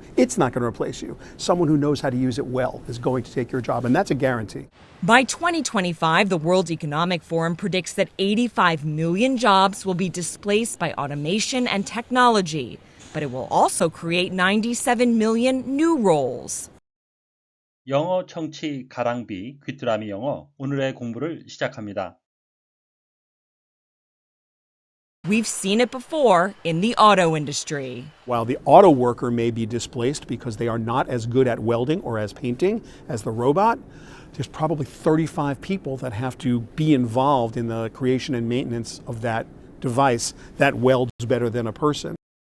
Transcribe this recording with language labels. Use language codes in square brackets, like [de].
[en] It's not going to replace you. Someone who knows how to use it well is going to take your job, and that's a guarantee. By 2025, the World Economic Forum predicts that 85 million jobs will be displaced by automation and technology, but it will also create 97 million new roles. [ko] 영어 청취 가랑비 귀뚜라미 영어 오늘의 공부를 시작합니다. [en] We've seen it before in the auto industry. While the auto worker may be displaced because they are not as good at welding or as painting as the robot, there's probably 35 people that have to be involved in the creation and maintenance of that device that welds better than a person.